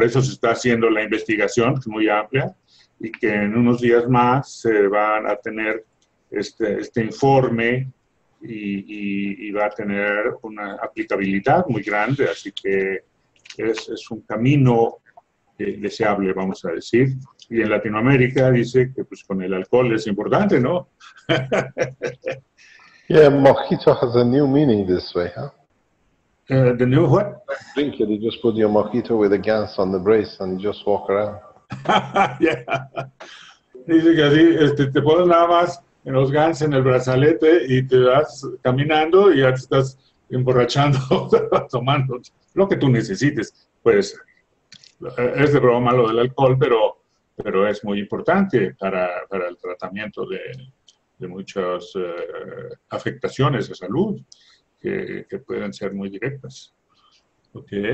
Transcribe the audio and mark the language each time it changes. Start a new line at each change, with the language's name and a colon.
Spanish: Por eso se está haciendo la investigación, que es muy amplia, y que en unos días más se van a tener este informe y va a tener una aplicabilidad muy grande, así que es un camino deseable, vamos a decir. Y en Latinoamérica dice que pues con el alcohol es importante, ¿no?
English: Yeah, mojito has a new meaning this way, huh? The new what? Drink it, you just put your mojito with the Gans on the brace and you just walk around. Yeah.
Spanish: Dice que así te pones nada más en los Gans en el brazalete y te vas caminando y ya te estás emborrachando, tomando lo que tú necesites. Pues es de broma lo del alcohol, pero es muy importante para el tratamiento de muchas afectaciones de salud que pueden ser muy directas. Ok.